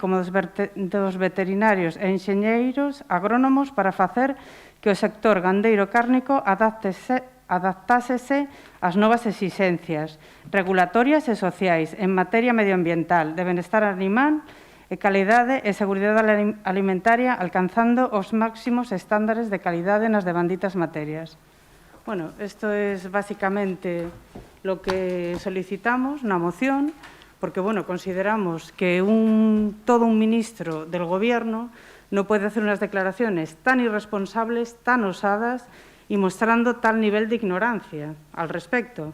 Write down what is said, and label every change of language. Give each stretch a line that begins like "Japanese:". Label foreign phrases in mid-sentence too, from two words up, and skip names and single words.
Galician: como dos veterinarios e enxeñeiros agrónomos para facer que o sector gandeiro cárnico adaptásese ás novas exixencias regulatorias e sociais en materia medioambiental, de benestar animal e calidade e seguridade alimentaria, alcanzando os máximos estándares de calidade nas devanditas materias.
Spanish: Bueno, esto es básicamente lo que solicitamos
Galician: na moción,
Spanish: porque, bueno, consideramos que todo un ministro del Gobierno no puede hacer unas declaraciones tan irresponsables, tan osadas y mostrando tal nivel de ignorancia al respecto.